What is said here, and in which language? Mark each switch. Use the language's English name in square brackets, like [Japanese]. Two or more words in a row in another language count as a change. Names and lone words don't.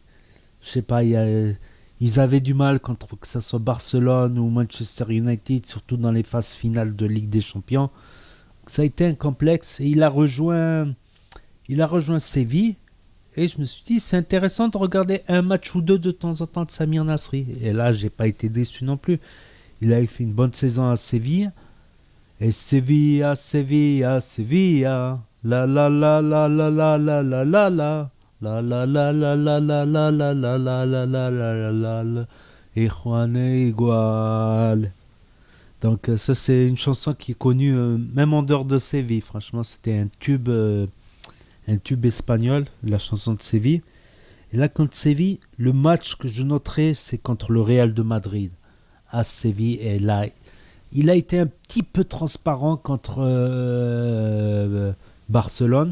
[French] Je sais pas, ils avaient du mal que ce soit Barcelone ou Manchester United, surtout dans les phases finales de Ligue des Champions. Ça a été un complexe et il a rejoint Séville. Et je me suis dit, c'est intéressant de regarder un match ou deux de temps en temps de Samir Nasri. Et là, j'ai pas été déçu non plus. Il avait fait une bonne saison à Séville. Et Sevilla, Sevilla, Sevilla. La la la la la la la la la la. La la la la la la la la la la la la la la la. Et Juan igual. Donc ça c'est une chanson qui est connue même en dehors de Séville. Franchement, c'était un tube espagnol, la chanson de Séville. Et là, contre Séville, le match que je noterai, c'est contre le Real de Madrid à Séville. Et là, il a été un petit peu transparent contre Barcelone.